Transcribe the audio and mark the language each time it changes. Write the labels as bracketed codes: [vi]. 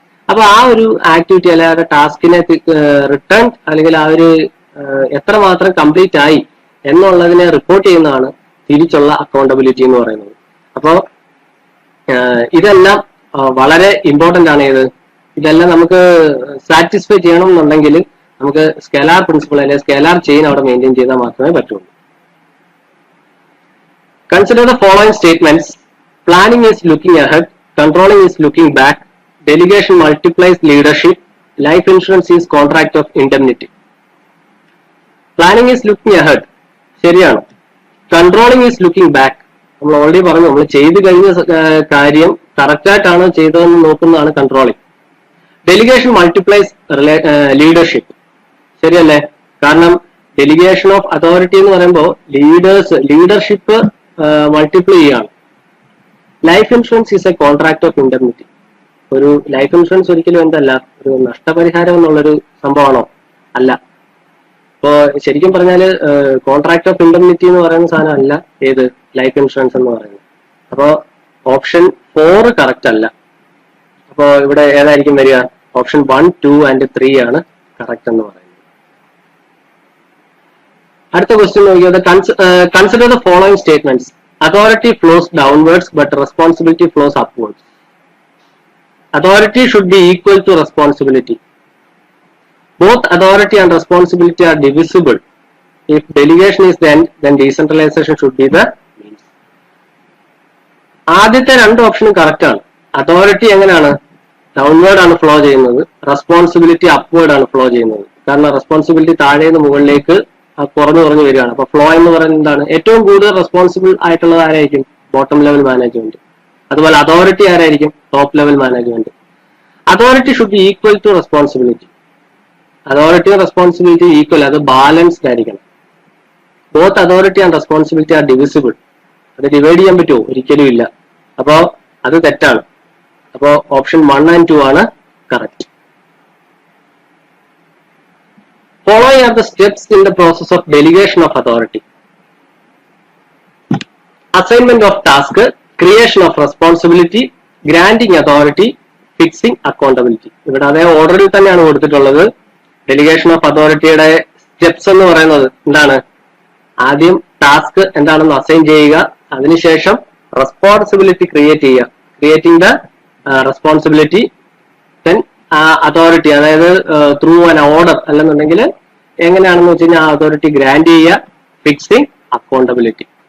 [ml] അപ്പൊ ആ ഒരു ആക്ടിവിറ്റി അല്ലെങ്കിൽ ആ ടാസ്കിനെ റിട്ടേൺ അല്ലെങ്കിൽ ആ ഒരു എത്രമാത്രം കംപ്ലീറ്റ് ആയി എന്നുള്ളതിനെ റിപ്പോർട്ട് ചെയ്യുന്നതാണ് തിരിച്ചുള്ള അക്കൗണ്ടബിലിറ്റി എന്ന് പറയുന്നത്. അപ്പോൾ ഇതെല്ലാം വളരെ ഇമ്പോർട്ടന്റ് ആണ്. ഇതെല്ലാം നമുക്ക് സാറ്റിസ്ഫൈ ചെയ്യണം എന്നുണ്ടെങ്കിൽ നമുക്ക് സ്കെലാർ പ്രിൻസിപ്പിൾ അല്ലെങ്കിൽ സ്കെലാർ ചെയിൻ അവിടെ മെയിൻറ്റെയിൻ ചെയ്താൽ മാത്രമേ പറ്റുള്ളൂ. [en] Consider the following statements. Planning is looking ahead, controlling is looking back, delegation multiplies leadership, life insurance is contract of indemnity. Planning is looking ahead, [ml] ശരിയാണ്. [en] controlling is looking back, [ml] നമ്മൾ already പറഞ്ഞു, നമ്മൾ ചെയ്ത് കഴിഞ്ഞ കാര്യം കറക്റ്റ് ആയിട്ടാണ് ചെയ്തതെന്ന് നോക്കുന്നതാണ് കൺട്രോളിംഗ്. [en] delegation multiplies leadership, [ml] ശരിയല്ലേ? കാരണം ഡെലിഗേഷൻ ഓഫ് അതോറിറ്റി എന്ന് പറയുമ്പോൾ ലീഡർഷിപ്പ് മൾട്ടിപ്ലൈ ചെയ്യാണ്. [en] Life insurance is a contract of indemnity. [ml] ഒരു ലൈഫ് ഇൻഷുറൻസ് ഒരിക്കലും എന്തല്ല, ഒരു നഷ്ടപരിഹാരം എന്നുള്ളൊരു സംഭവമാണോ? അല്ല. ഇപ്പോ ശരിക്കും പറഞ്ഞാൽ കോൺട്രാക്ട് ഓഫ് ഇൻഡെംനിറ്റി എന്ന് പറയുന്ന സാധനം അല്ല ഏത് ലൈഫ് ഇൻഷുറൻസ് എന്ന് പറയുന്നത്. അപ്പോ ഓപ്ഷൻ 4 കറക്റ്റ് അല്ല. അപ്പോ ഇവിടെ ഏതായിരിക്കും വരിക? ഓപ്ഷൻ 1, 2 and 3 ആണ് കറക്റ്റ് എന്ന് പറയുന്നത്. അടുത്ത ക്വസ്റ്റ്യൻ നോക്കിയത്, [en] Consider the following statements. Authority flows downwards but responsibility flows upwards. Authority should be equal to responsibility. Both authority and responsibility are divisible. If delegation is the end, then decentralization should be the means. [ml] ആദ്യത്തെ 2 ഓപ്ഷനും correct ആണ്. Authority എങ്ങനെയാണ്? Downward ആണ് flow ചെയ്യുന്നത്, responsibility upward ആണ് flow ചെയ്യുന്നത്. കാരണം responsibility താഴെ നിന്ന് മുകളിലേക്ക് കുറഞ്ഞു വരികയാണ്. അപ്പൊ ഫ്ലോ എന്ന് പറയുന്നത് എന്താണ്? ഏറ്റവും കൂടുതൽ റെസ്പോൺസിബിൾ ആയിട്ടുള്ളത് ആരായിരിക്കും? Bottom level management. അതുപോലെ അതോറിറ്റി ആരായിരിക്കും? Top level management. [en] Authority should be equal to responsibility. [ml] Authority responsibility equal, അത് ബാലൻസ്ഡ് ആയിരിക്കണം. [en] Both authority and responsibility are divisible. [ml] അത് ഡിവൈഡ് ചെയ്യാൻ പറ്റുമോ? ഒരിക്കലും ഇല്ല. അപ്പോ അത് തെറ്റാണ്. അപ്പോ ഓപ്ഷൻ 1 and 2 ആണ് correct. [en] Following are the steps in the process of delegation of authority. Assignment of task, creation of responsibility, granting authority, fixing accountability. [ml] ഇവിടെ അതേ ഓർഡറിൽ തന്നെയാണ് കൊടുത്തിട്ടുള്ളത്. ഡെലിഗേഷൻ ഓഫ് അതോറിറ്റിയുടെ സ്റ്റെപ്സ് എന്ന് പറയുന്നത് എന്താണ്? ആദ്യം ടാസ്ക് എന്താണെന്ന് അസൈൻ ചെയ്യുക, അതിനുശേഷം റെസ്പോൺസിബിലിറ്റി ക്രിയേറ്റ് ചെയ്യുക, [en] creating the responsibility, [ml] then authority, അതായത് ത്രൂ ആൻ ഓർഡർ അല്ലെന്നുണ്ടെങ്കിൽ എങ്ങനെയാണെന്ന് വെച്ച് കഴിഞ്ഞാൽ ആ അതോറിറ്റി ഗ്രാന്റ് ചെയ്യുക, ഫിക്സിംഗ് അക്കൗണ്ടബിലിറ്റി.